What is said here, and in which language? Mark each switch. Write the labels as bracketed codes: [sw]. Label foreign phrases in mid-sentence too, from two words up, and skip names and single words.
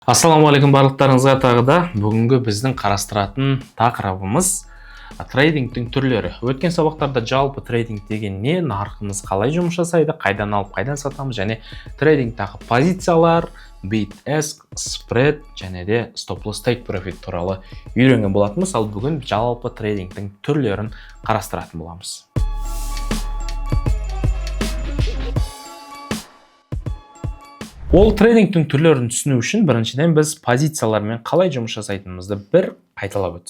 [kk] Ассаламуалейкум барлықтарыңызға тағы да бүгінгі біздің қарастыратын тақырыбымыз трейдингтің түрлері. Өткен сабақтарда жалпы трейдинг деген не, нарқымыз қалай жұмыс жасайды, қайдан алып қайдан сатамыз және трейдингтағы позициялар, [en] bid ask, spread [kk] және де [en] stop loss take profit [kk] туралы үйренген болатынбыз. Ал бүгін жалпы трейдингтің түрлерін қарастыратын боламыз. Ол трейдингтің түрлерін түсіну үшін біріншіден біз позициялармен қалай жұмыс жасайтынымызды бір қайталап өтсек.